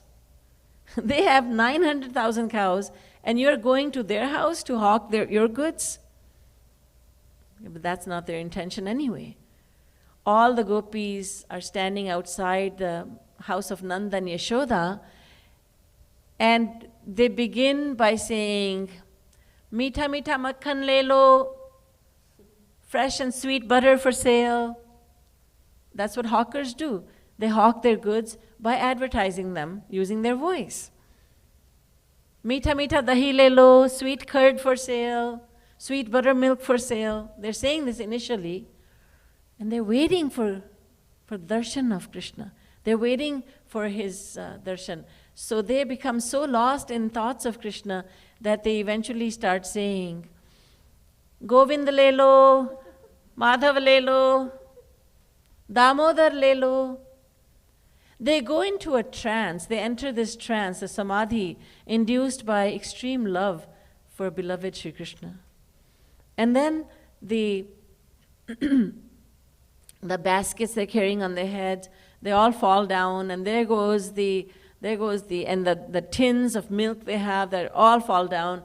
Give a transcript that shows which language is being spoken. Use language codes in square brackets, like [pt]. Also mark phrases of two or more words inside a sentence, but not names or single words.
[en] They have 900,000 cows, and you're going to their house to hawk your goods? But that's not their intention anyway. All the gopis are standing outside the house of Nanda and Yashoda, and they begin by saying, [hi] मीठा मीठा माखन ले लो, [en] fresh and sweet butter for sale. That's what hawkers do. They hawk their goods by advertising them using their voice. [hi] मीठा मीठा दही ले लो, [en] sweet curd for sale, sweet buttermilk for sale. They're saying this initially, and they're waiting for darshan of Krishna. They're waiting for his darshan. So they become so lost in thoughts of Krishna that they eventually start saying, [hi] गोविंद ले लो, माधव ले लो, दामोदर ले लो. [en] They go into a trance, they enter this trance, a samadhi, induced by extreme love for beloved Sri Krishna. And then the baskets they're carrying on their heads, they all fall down, and there goes the tins of milk they have, that all fall down.